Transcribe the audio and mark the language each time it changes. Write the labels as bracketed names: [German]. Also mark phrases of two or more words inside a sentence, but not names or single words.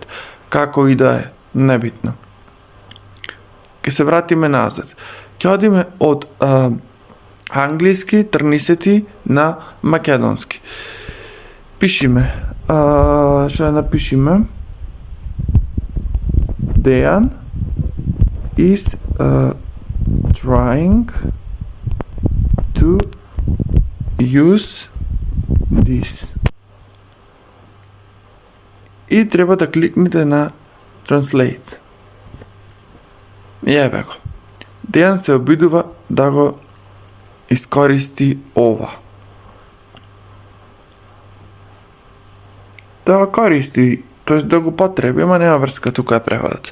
[Macedonian] Како и да е, небитно. Ке се вратиме назад. Ке одиме од англиски трнисети на македонски. Пишиме, што напишиме? [English] Дејан is trying to use this. [Macedonian] И треба да кликнете на Translate. Јебе го. Дејан се обидува да го искористи ова. Да го користи, тоест да го потреби, ама нема врска тука е преводот.